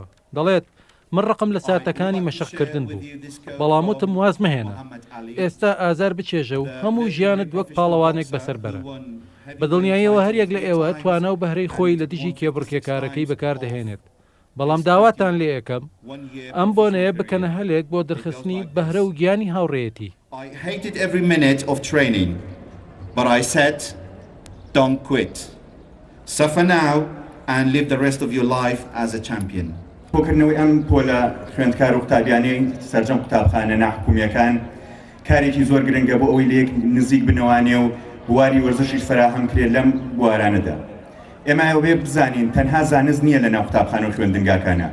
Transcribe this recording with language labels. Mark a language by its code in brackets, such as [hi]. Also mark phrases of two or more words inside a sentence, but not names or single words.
[ckb] دەڵێت من ڕقم لە ساتەکانی مەشقکردن بوو بەڵام وتم واز مەهێنا ئێستا ئازار بچێژە و هەموو ژیانت وەک پاڵەوانێک بەسەر بەرە. بە دڵنیاییەوە هەریەک لە ئێوە توانە و بەهرەی خۆی لە دژی کێبڕکێکارەکەی بەکاردەهێنێت بەڵام داواتان لێ یەکەم ئەم بۆنەیە بکەنە هەلێک بۆ دەرخستنی بەهرە و گیانی هاوڕێیەتی. [en] I hated every minute of training, but I said, don't quit. Suffer now and live the rest of your life as a champion. [ckb] بۆکردنەوەی ئەم پۆلە خوێندکار و قوتابیانەی سەرجەم قوتابخانە ناحکومیەکان کارێکی زۆر گرنگە بۆ ئەوەی لێک نزیک بنەوانێ و بواری وەرزشیش فراهەم کرێت لەم بوارانەدا. ئێمە ئەوێ بزانین تەنها زانست نییە لە ناو قوتابخانە و خوێندنگاکانە.